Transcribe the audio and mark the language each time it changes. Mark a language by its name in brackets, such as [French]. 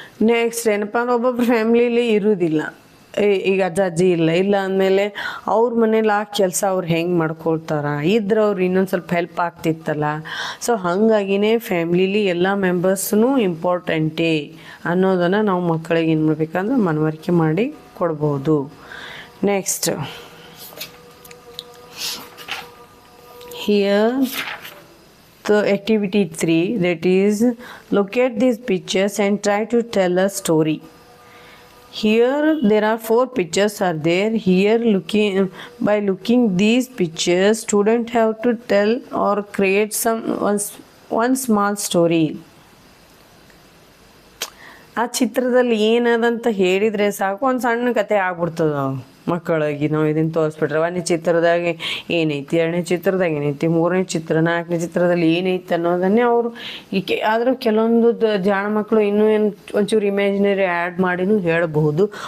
[Kannada] Next ಏನಪ್ಪ ಅಂದ್ರೆ ಒಬ್ಬೊಬ್ರು ಫ್ಯಾಮ್ಲಿಲಿ ಇರೋದಿಲ್ಲ, ಈಗ ಅಜ್ಜಿ ಇಲ್ಲ ಅಂದಮೇಲೆ ಅವ್ರ ಮನೇಲಿ ಆ ಕೆಲಸ ಅವ್ರು ಹೆಂಗೆ ಮಾಡ್ಕೊಳ್ತಾರ, ಇದ್ರೆ ಅವ್ರು ಇನ್ನೊಂದು ಸ್ವಲ್ಪ ಹೆಲ್ಪ್ ಆಗ್ತಿತ್ತಲ್ಲ. ಸೊ ಹಾಗಾಗಿನೇ ಫ್ಯಾಮ್ಲಿಲಿ ಎಲ್ಲ ಮೆಂಬರ್ಸ್ನೂ ಇಂಪಾರ್ಟೆಂಟೇ ಅನ್ನೋದನ್ನು ನಾವು ಮಕ್ಕಳಿಗೆ ಏನು ಮಾಡ್ಬೇಕಂದ್ರೆ ಮನವರಿಕೆ ಮಾಡಿ ಕೊಡ್ಬೋದು. [English] Next, here the activity 3, that is locate these pictures and try to tell a story. Here there are 4 pictures are there. Here by looking these pictures, student have to tell or create one small story. [Kannada] ಆ ಚಿತ್ರದಲ್ಲಿ ಏನದಂತ ಹೇಳಿದರೆ ಸಾಕು, ಒಂದು ಸಣ್ಣ ಕತೆ ಆಗ್ಬಿಡ್ತದ ಮಕ್ಕಳಿಗೆ. ನಾವು ಇದನ್ನು ತೋರಿಸ್ಬಿಟ್ರೆ 1ನೇ ಚಿತ್ರದಾಗ ಏನೈತಿ, 2ನೇ ಚಿತ್ರದಾಗ ಏನೈತಿ, 3ನೇ ಚಿತ್ರ, 4ನೇ ಚಿತ್ರದಲ್ಲಿ ಏನೈತಿ ಅನ್ನೋದನ್ನೇ ಅವರು ಆದರೂ ಕೆಲವೊಂದು ಜಾಣ ಮಕ್ಕಳು ಇನ್ನೂ ಒಂಚೂರು ಇಮ್ಯಾಜಿನರಿ ಆ್ಯಡ್ ಮಾಡಿನೂ ಹೇಳಬಹುದು.